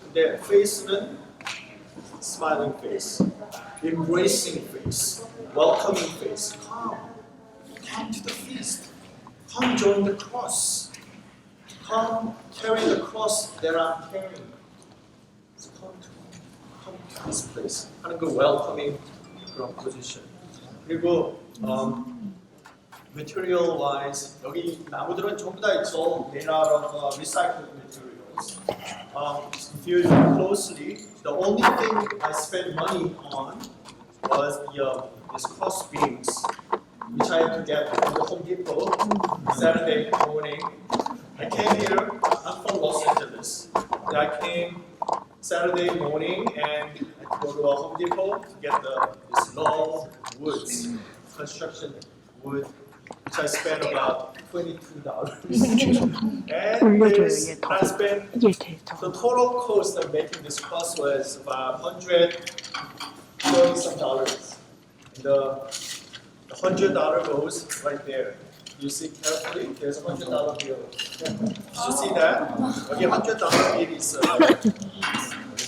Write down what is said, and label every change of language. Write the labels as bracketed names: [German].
[English] 근데 face는 smiling face, embracing face, welcoming face. Come to the feast. Come join the cross. Come carry the cross that I'm carrying. So come to this place. [Korean] 하는 그 welcoming 그런 position. 그리고 [English] material wise [Korean] 여기 나무들은 전부 다 [English] it's all made out of recycled materials. If you look closely, the only thing I spent money on was these cross beams, which I had to get from the Home Depot Saturday morning. I came here. I'm from Los Angeles. I came Saturday morning and I go to a Home Depot to get this long woods, construction wood, which I spent about $22. And I spent the total cost of making this cross was about $130 some dollars. And the $100 goes right there. You see carefully, there's a $100 bill. Did you see that? [Korean] 여기 $100 bills 있어요.